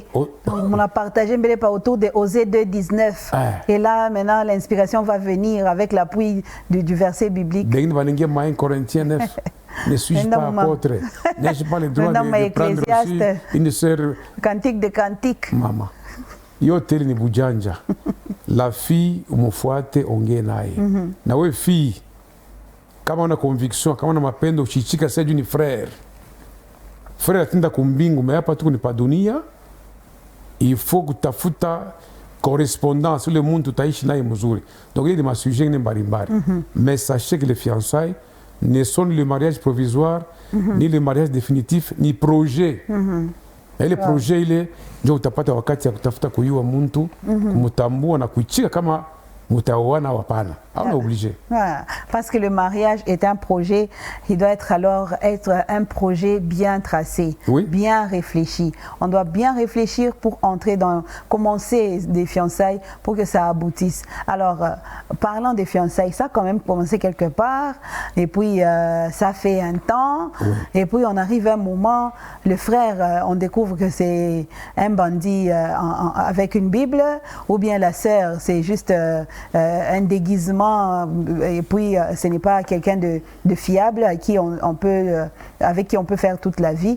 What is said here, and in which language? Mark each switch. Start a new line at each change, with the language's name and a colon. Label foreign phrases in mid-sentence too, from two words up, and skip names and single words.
French: On a partagé mbele par autour de Osée 2:19. Et là, maintenant, l'inspiration va venir avec l'appui du verset biblique. Bien, Corinthiens 9. Ne suis-je pas apôtre? N'ai-je pas le droit de prendre aussi une sœur? Cantique de cantique. Maman.
Swahili: Yo teli ni bujanja.
French: La fille,
Swahili: umufuate ongee naye. Na we fille, kama una conviction, kama una mapendo, uchichika sasa ni frère. Frère atinda kumbingu, mais hapa tu ni pa dunia.
French: Il faut kutafuta correspondance, le monde
Swahili: tutaishi naye mzuri.
French: Donc il y a des sujets
Swahili: ni mbalimbali.
French: Mais sachez que les fiançailles ne sont ni le mariage provisoire, ni le mariage définitif, ni projet. Et le projet il est
Swahili: ndio utapata wakati ya kutafuta kuyua mtu, kumtambua na kuichika kama mutaoana au hapana.
French: On est obligé. Parce que le mariage est un projet, il doit être alors un projet bien tracé, bien réfléchi. On doit bien réfléchir pour commencer des fiançailles pour que ça aboutisse. Alors, parlant des fiançailles, ça a quand même commencé quelque part, et puis ça fait un temps, et puis on arrive à un moment, le frère, on découvre que c'est un bandit avec une Bible, ou bien la sœur, c'est juste un déguisement, et puis ce n'est pas quelqu'un de fiable avec qui on peut faire toute la vie.